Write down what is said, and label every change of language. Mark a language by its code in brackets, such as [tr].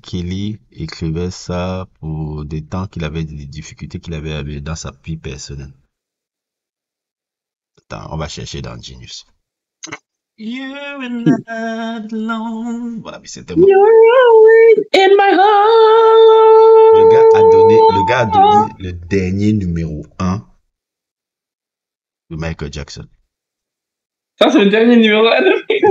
[fr] Kelly écrivait ça pour des temps qu'il avait des difficultés qu'il avait dans sa vie personnelle. Attends, on va chercher dans Genius. [en] You're not alone. [fr] Voilà, mais c'était bon. [en] You're always in my heart. [fr] Le gars a donné le dernier numéro 1 de Michael Jackson. Ça, c'est le dernier numéro 1.